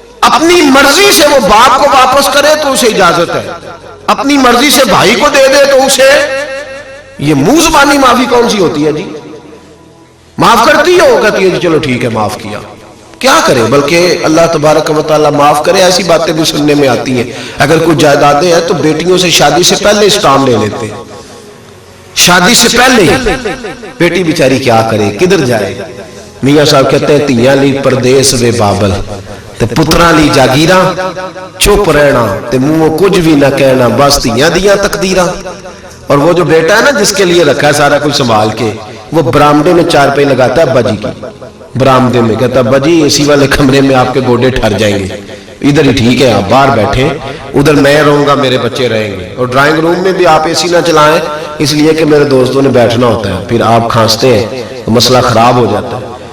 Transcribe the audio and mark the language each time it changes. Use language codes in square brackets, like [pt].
[ur] اپنی مرضی سے وہ باپ کو واپس کرے تو اسے اجازت ہے، اپنی مرضی سے بھائی کو دے دے تو اسے، یہ منہ زبانی معافی کون سی ہوتی ہے جی؟ معاف کرتی ہو؟ کہتی ہے جی چلو ٹھیک ہے معاف کیا. کیا کرے؟ بلکہ اللہ تبارک و تعالیٰ معاف کرے. ایسی باتیں بھی سننے میں آتی ہیں. اگر کوئی جائیدادیں ہیں تو بیٹیوں سے شادی سے پہلے اسٹام لے لیتے ہیں، شادی سے پہلے ہی. بیٹی بیچاری کیا کرے، کدھر جائے؟ میاں صاحب کہتے ہیں [pa] تیاں لی پردیس وے بابل تے پتراں لی جاگیراں، چپ رہنا تے منہ کچھ بھی نہ کہنا، بس تیاں دیاں تقدیراں. [ur] اور وہ جو بیٹا ہے نا جس کے لیے رکھا ہے سارا کچھ سنبھال کے، وہ برامدے میں 4 پہ لگاتا ہے ابا جی کی. برامدے میں کہتا ہے ابا جی اے سی والے کمرے میں آپ کے گوڈے ٹھہر جائیں گے، ادھر ہی ٹھیک ہے آپ باہر بیٹھے، ادھر میں رہوں گا میرے بچے رہیں گے. اور ڈرائنگ روم میں بھی آپ اے سی نہ چلائیں اس لیے کہ میرے دوستوں نے بیٹھنا ہوتا ہے، پھر آپ کھانستے ہیں تو مسئلہ خراب ہو جاتا ہے.